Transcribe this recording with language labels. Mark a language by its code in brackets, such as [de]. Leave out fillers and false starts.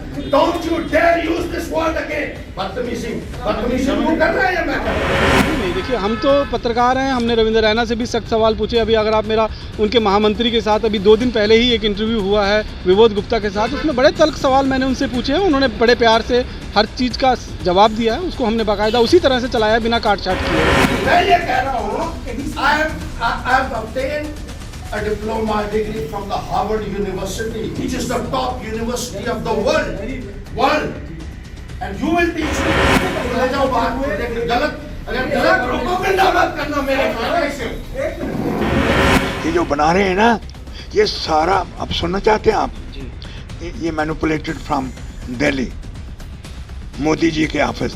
[en] Don't you dare use this word again. [hi] बदतमीजी वो कर रहा है या मैं कर रहा हूँ? नहीं, देखिए हम तो पत्रकार हैं, हमने रविंद्र रैना से भी सख्त सवाल पूछे। अभी अगर आप मेरा उनके महामंत्री के साथ अभी 2 दिन पहले ही एक इंटरव्यू हुआ है विबोध गुप्ता के साथ, उसमें बड़े तल्ख सवाल मैंने उनसे पूछे हैं। उन्होंने बड़े प्यार से हर चीज़ का जवाब दिया है, उसको हमने बाकायदा उसी तरह से चलाया, बिना काट छाट किए। मैं ये कह रहा हूँ, [en] I have obtained a diploma degree from the Harvard University, which is the top university of the world. And you will teach me. [hi] ले जाओ बात गलत, अगर गलत प्रोपेगेंडा मत करना मेरे खिलाफ। ये जो बना रहे हैं ना, ये सारा आप सुनना चाहते हैं आप? ये मैनिपुलेटेड फ्रॉम दिल्ली, मोदी जी के ऑफिस।